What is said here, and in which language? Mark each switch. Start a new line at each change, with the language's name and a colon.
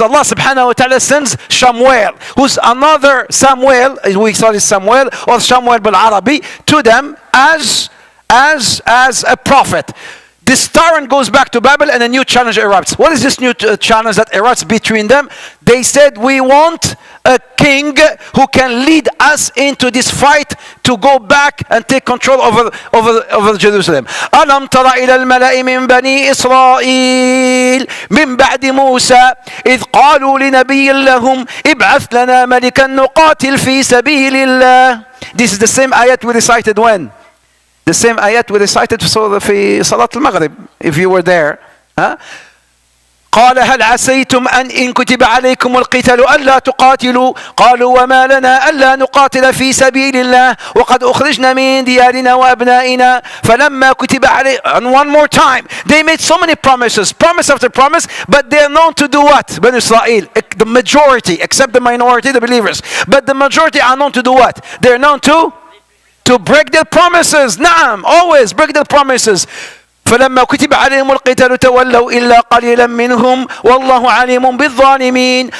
English: Allah subhanahu wa ta'ala sends Shamuel, who's another Samuel, we saw this Samuel, or Shamuel bil Arabi, to them as a prophet. This tyrant goes back to Babel and a new challenge erupts. What is this new challenge that erupts between them? They said, we want a king who can lead us into this fight to go back and take control over Jerusalem.
Arabic: ألم تر إلى الملأ من بني إسرائيل من بعد موسى إذ قالوا لنبي لهم ابعث لنا ملكا نقاتل في سبيل الله.
English: This is the same ayat we recited when? The same ayat we recited
Arabic: في صلاة المغرب,
English: if you were there. Huh?
Arabic: قال هل عسيتم أن إن كتب عليكم القتال ألا تقاتلوا قالوا وما لنا ألا نقاتل في سبيل الله وقد أخرجنا من ديارنا وأبنائنا فلما كتب عليه.
English: And one more time, they made so many promises, promise after promise, but they are known to do what? Bani Israel, the majority, except the minority, the believers, but the majority are known to do what? They are known to break their promises. نعم, always break their promises.
Arabic: فلما كتب عليهم القتال تولوا إلا قليلا منهم والله عليم بالظالمين.